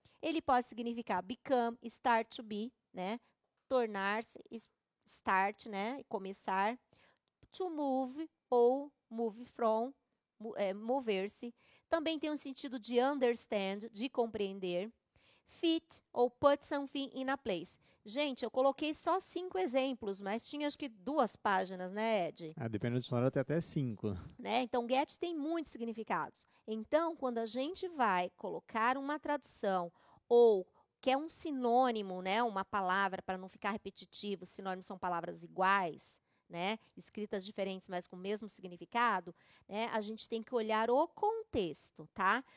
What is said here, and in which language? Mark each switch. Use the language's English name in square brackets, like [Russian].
[Portuguese] Ele pode significar [English] become, start to be, [Portuguese] né? Tornar-se, start, né? Começar. [English] To move ou move from, mover-se. [Portuguese] Também tem um sentido de understand, de compreender. [English] Fit ou put something in a place. [Portuguese] Gente, eu coloquei só 5 exemplos, mas tinha acho que 2 páginas, né, Ed? Dependendo do dicionário, tem até 5. Né? Então, get tem muitos significados. Então, quando a gente vai colocar uma tradução ou quer um sinônimo, né, uma palavra para não ficar repetitivo, sinônimos são palavras iguais, né, escritas diferentes, mas com o mesmo significado, né, a gente tem que olhar o contexto, tá?